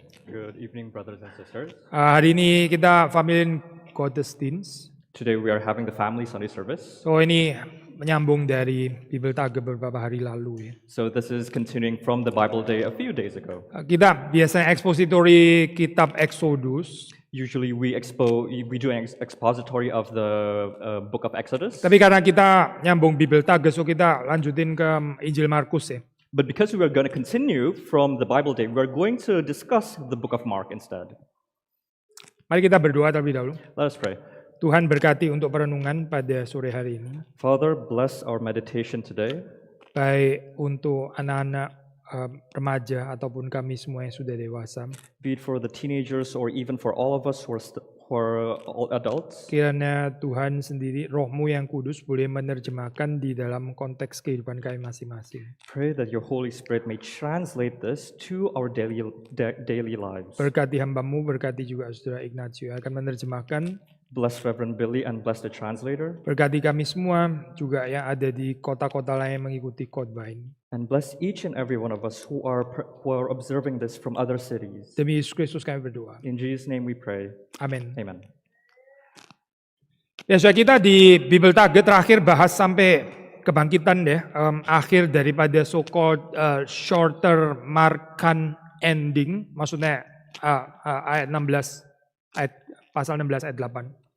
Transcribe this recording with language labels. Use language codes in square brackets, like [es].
[en] Good evening, brothers and sisters. [id] Hari ini kita [de] familien Gottesdienst. [en] Today we are having the family Sunday service. [id] So ini menyambung dari Bibel Tage beberapa hari lalu ya. [en] So this is continuing from the Bible Day a few days ago. [id] Kita biasanya ekspositori kitab Exodus. [en] Usually we do an expository of the book of Exodus. [id] Tapi karena kita nyambung Bibel Tage, so kita lanjutin ke Injil Markus ya. [en] But because we are going to continue from the Bible Day, we are going to discuss the book of Mark instead. [id] Mari kita berdoa terlebih dahulu. [en] Let us pray. [id] Tuhan berkati untuk perenungan pada sore hari ini. [en] Father, bless our meditation today. [id] Baik untuk anak-anak remaja ataupun kami semua yang sudah dewasa. [en] Be it for the teenagers or even for all of us who are all adults. [id] Kiranya Tuhan sendiri, Roh-Mu yang kudus boleh menerjemahkan di dalam konteks kehidupan kami masing-masing. [en] Pray that your Holy Spirit may translate this to our daily lives. [id] Berkati hamba-Mu, berkati juga Saudara Ignacio akan menerjemahkan. [en] Bless Reverend Billy and bless the translator. [id] Berkati kami semua juga yang ada di kota-kota lain yang mengikuti khotbah ini. [en] And bless each and every one of us who are observing this from other cities. [id] Demi Yesus Kristus kami berdoa. [en] In Jesus' name we pray. [id] Amin. [en] Amen. [id] Ya, saudara, kita di Bibel Tage terakhir bahas sampai Kebangkitan ya, akhir daripada [en] so-called shorter Markan ending, [id] maksudnya ayat 16, pasal 16 ayat 8.